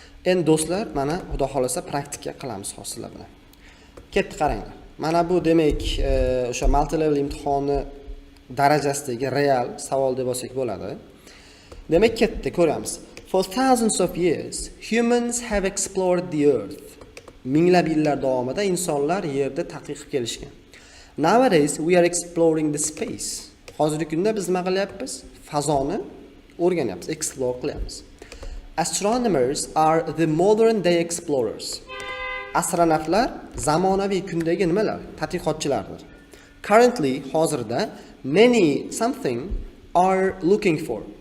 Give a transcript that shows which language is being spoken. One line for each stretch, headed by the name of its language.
Uzbek: Endi do'stlar, mana xudo xolasa praktika qilamiz hozirlar bilan. Ketdi qaranglar. Mana bu demak, o'sha multi level imtihoni darajasidagi real savol deb olsak bo'ladi. Demak, ketdi, ko'ramiz.
English: For thousands of years, humans have explored the earth.
Uzbek: Minglab yillar davomida insonlar yerda tadqiq qilib kelishgan.
English: Nowadays, we are exploring the space.
Uzbek: Hozirgi kunda biz nima qilyapmiz? Fazoni o'rganyapmiz, explore qilyapmiz.
English: Astronomers are the modern day explorers.
Uzbek: Astronavtlar zamonaviy kundagi nimalar? Tadqiqotchilardir.
English: Currently,
Uzbek: hozirda
English: many something are looking for.